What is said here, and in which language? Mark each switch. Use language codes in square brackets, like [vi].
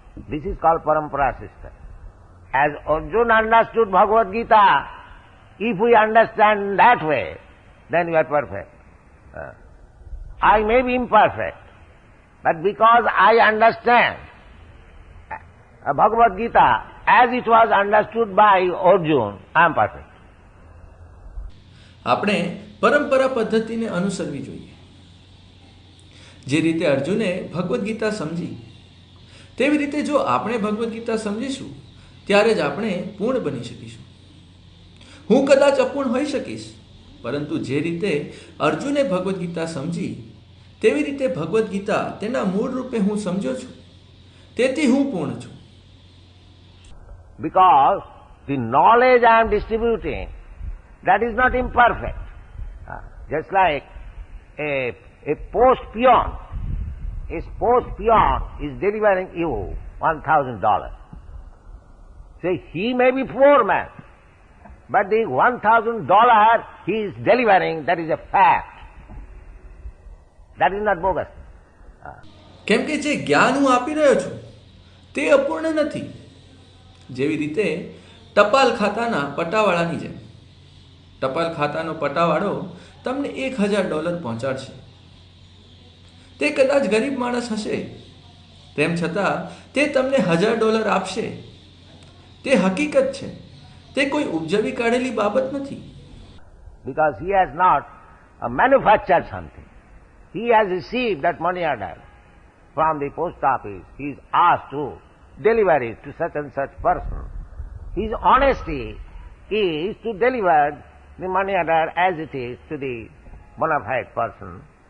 [en] This is called parampara system. As Arjuna understood Bhagavad Gita, if we understand that way, then we are perfect. I may be imperfect, but because I understand Bhagavad Gita as it was understood by Arjuna, I am perfect. [gu] આપણે પરંપરા પદ્ધતિને અનુસરવી જોઈએ. જે રીતે અર્જુને ભગવદ્ ગીતા સમજી, તેવી રીતે જો આપણે ભગવદ્ ગીતા સમજીશું, ત્યારે જ આપણે પૂર્ણ બની શકીશું. હું કદાચ અપૂર્ણ હોઈ શકીશ, પરંતુ જે રીતે અર્જુને ભગવદ્ ગીતા સમજી, તેવી રીતે ભગવદ્ ગીતા તેના મૂળ રૂપે હું સમજ્યો છું, તેથી હું પૂર્ણ છું. [en] Because the knowledge I am distributing, that is not imperfect. Just like a post peon is delivering you $1,000. So he may be poor man, but the $1,000 he is delivering, that is a fact. That is not bogus. [gu] કેમ કે જે જ્ઞાન હું આપી રહ્યો છું તે અપૂર્ણ નથી. જેવી રીતે ટપાલ ખાતાના પટાવાળાની જેમ. ટપાલ ખાતાનો પટાવાળો તમને $1,000 પહોંચાડશે. તે કદાચ ગરીબ માણસ હશે, તેમ છતાં તે તમને $1,000 આપશે. તે હકીકત છે, તે કોઈ ઉપજવી કાઢેલી બાબત નથી. [en] Because he has not manufactured something. He has received that money order from the post office. He is asked to deliver it to such and such person. His honesty is to deliver the money order as it is to the bona fide person.